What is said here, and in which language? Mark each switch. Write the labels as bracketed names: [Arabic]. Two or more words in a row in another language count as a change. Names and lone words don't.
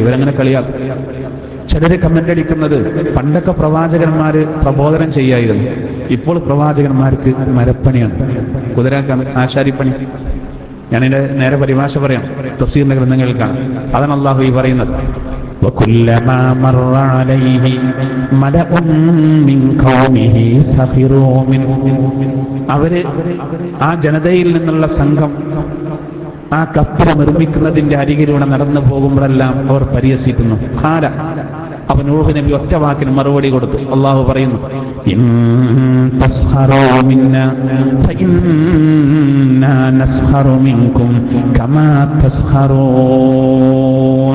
[Malayalam] ഇവരങ്ങനെ കളിയാക്കും. ചിലര് കമന്റ് അടിക്കുന്നത്, പണ്ടൊക്കെ പ്രവാചകന്മാര് പ്രബോധനം ചെയ്യായിരുന്നു, ഇപ്പോൾ പ്രവാചകന്മാർക്ക് മരപ്പണിയാണ്, കുതിരാക്കാണ്, ആശാരിപ്പണി. ഞാനിതിന്റെ നേരെ പരിഭാഷ പറയാം, തഫ്സീറിന്റെ ഗ്രന്ഥങ്ങളിൽ കാണാം. അതാണ് അള്ളാഹു ഈ പറയുന്നത്. [Arabic] وكلما مر عليه ملأ من قومه سخروا منه. [Malayalam] അവര് ആ ജനതയിൽ നിന്നുള്ള സംഘം ആ കപ്പൽ നിർമ്മിക്കുന്നതിന്റെ അരികിലൂടെ നടന്നു പോകുമ്പോഴെല്ലാം അവർ പരിഹസിക്കുന്നു. ഖാല, അവൻ നൂഹ് നബി ഒറ്റ വാക്കിന് മറുപടി കൊടുത്തു. അള്ളാഹു പറയുന്നു, [Arabic] إن تسخروا منا فإنا نسخر منكم كما تسخرون.